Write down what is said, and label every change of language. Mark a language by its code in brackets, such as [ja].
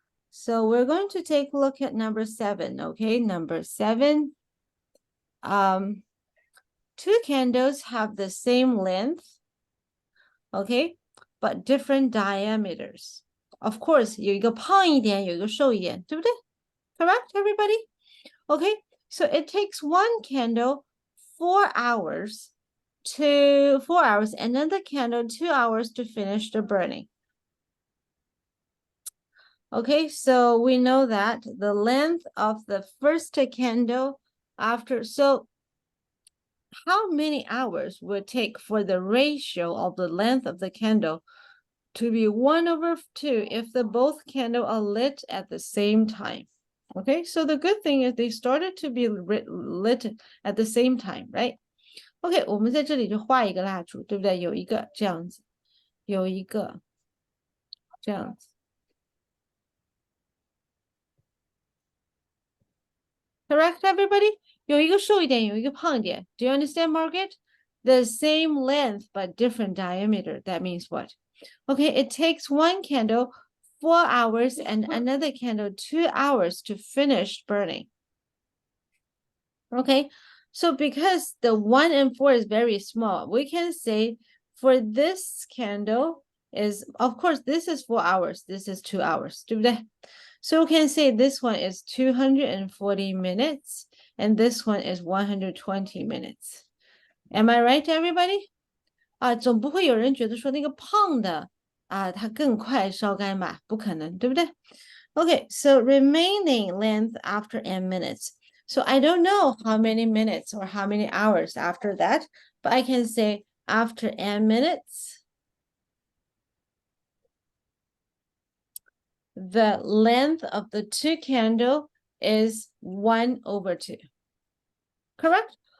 [en] So we're going to take a look at number 7. Okay, number 7. Two candles have the same length. Okay, but different diameters. Of course, [zh] 有一个胖一点，有一个瘦一点，对不对？ [en] Correct, everybody? Okay, so it takes one candle 4 hours and another candle 2 hours to finish the burning. Okay, so we know that the length of the first candle after, so how many hours will it take for the ratio of the length of the candle to be 1/2 if the both candle are lit at the same time? Okay, so the good thing is they started to be lit at the same time, right? [zh] OK， 我们在这里就画一个蜡烛，对不对？有一个这样子，有一个这样子。 [en] Correct, everybody? [zh] 有一个瘦一点，有一个胖一点。 [en] Do you understand, Margaret? The same length but different diameter. That means what? Okay, it takes one candle 4 hours and another candle 2 hours to finish burning. Okay, so because the 1 and 4 is very small, we can say for this candle, is, of course, this is 4 hours, this is 2 hours, [zh] 对不对? [en] So we can say this one is 240 minutes, and this one is 120 minutes. Am I right, everybody? [zh] 总不会有人觉得说那个胖的它更快烧干吧？不可能，对不对? [en] Okay, so remaining length after n minutes. So I don't know how many minutes or how many hours after that, but I can say after n minutes, the length of the two candle is 1/2. Correct?